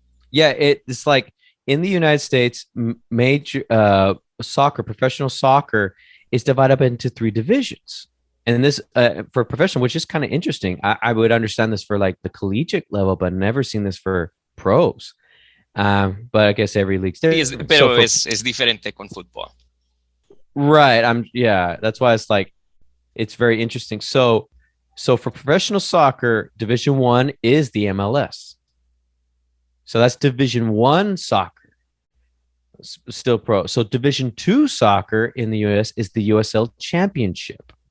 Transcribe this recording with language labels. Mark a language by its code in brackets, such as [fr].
[en] Yeah, it's like in the United States, major professional soccer is divided up into 3 divisions. And this for professional, which is kind of interesting. I would understand this for like the collegiate level, but never seen this for pros. But I guess every league's different. [es] Pero es diferente con fútbol. [en] Right. That's why it's very interesting. So for professional soccer, Division 1 is the MLS. So that's Division 1 soccer, still pro. So Division 2 soccer in the US is the Usl Championship.